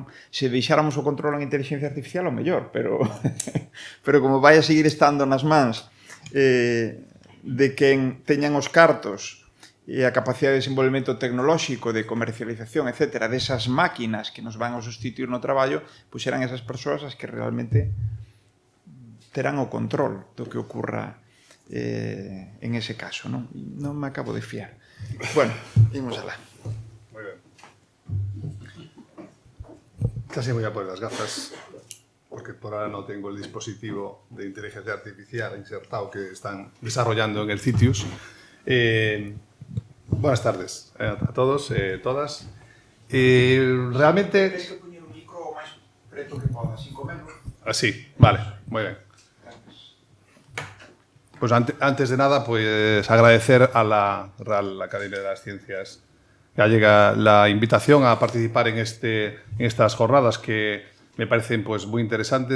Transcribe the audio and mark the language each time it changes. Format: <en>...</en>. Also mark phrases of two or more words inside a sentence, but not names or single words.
<gl>Se deixáramos o control en inteligencia artificial, o mellor, pero como vai a seguir estando nas mans de quen teñan os cartos e a capacidade de desenvolvemento tecnolóxico, de comercialización, etc., desas máquinas que nos van a sustituir no traballo, pois serán esas persoas as que realmente terán o control do que ocurra en ese caso, non? Non me acabo de fiar. Bueno, imos alá.</gl> <es>Muy bien. Casi voy a poner las gafas, porque por ahora no tengo el dispositivo de inteligencia artificial insertado que están desarrollando en el CITIUS. Buenas tardes a todos, todas. Realmente...</es> <gl>Tens que poñer o micro o máis preto que podas,</gl> <es>sin comerlo. Así, vale, muy bien. Pues antes de nada, pues agradecer a la Real Academia de las Ciencias Gallega la invitación a participar en estas jornadas que me parecen pues muy interesantes.</es>